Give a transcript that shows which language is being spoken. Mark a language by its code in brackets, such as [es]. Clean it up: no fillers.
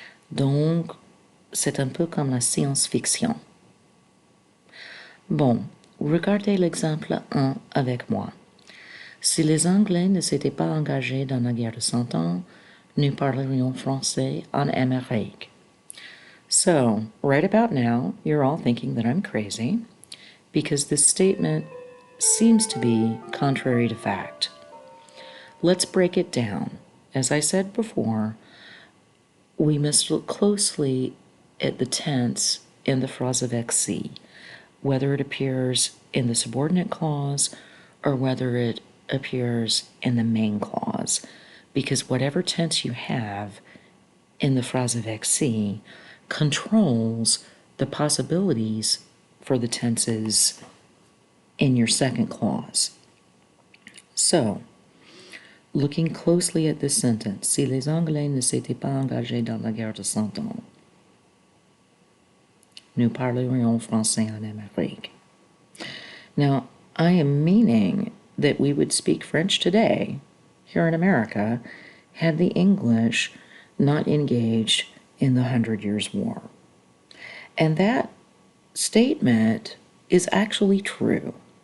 [fr] Donc, c'est un peu comme la science-fiction. Bon, regardez l'exemple 1 avec moi. Si les Anglais ne s'étaient pas engagés dans la guerre de 100 ans, nous parlerions français en Amérique. [en] So, right about now, you're all thinking that I'm crazy, because this statement seems to be contrary to fact. Let's break it down. As I said before, we must look closely at the tense in the phrase avec si. whether it appears in the subordinate clause or whether it appears in the main clause, because whatever tense you have in the phrase avec controls the possibilities for the tenses in your second clause. So, looking closely at this sentence, [fr] si les Anglais ne s'étaient pas engagés dans la guerre de Cent Ans, nous parlerions français en Amérique. [en] Now, I am meaning that we would speak French today, here in America, had the English not engaged in the 100 Years' War. And that statement is actually true.